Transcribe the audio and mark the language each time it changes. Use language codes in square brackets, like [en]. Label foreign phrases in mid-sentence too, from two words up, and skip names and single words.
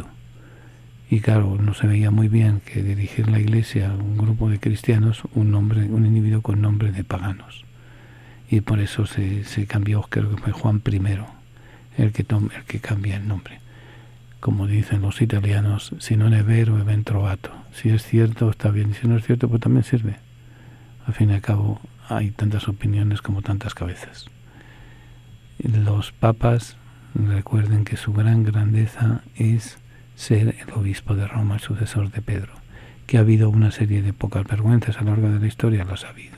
[es] Y claro, no se veía muy bien que dirigir la Iglesia a un grupo de cristianos, un individuo con nombre de paganos. Y por eso se cambió, creo que fue Juan I el que cambia el nombre. Como dicen los italianos, [it] si non è vero è ben trovato. [es] Si es cierto, está bien, y si no es cierto, pues también sirve. Al fin y al cabo, hay tantas opiniones como tantas cabezas. Los papas, recuerden que su gran grandeza es ser el obispo de Roma, el sucesor de Pedro. Que ha habido una serie de pocas vergüenzas a lo largo de la historia, las ha habido.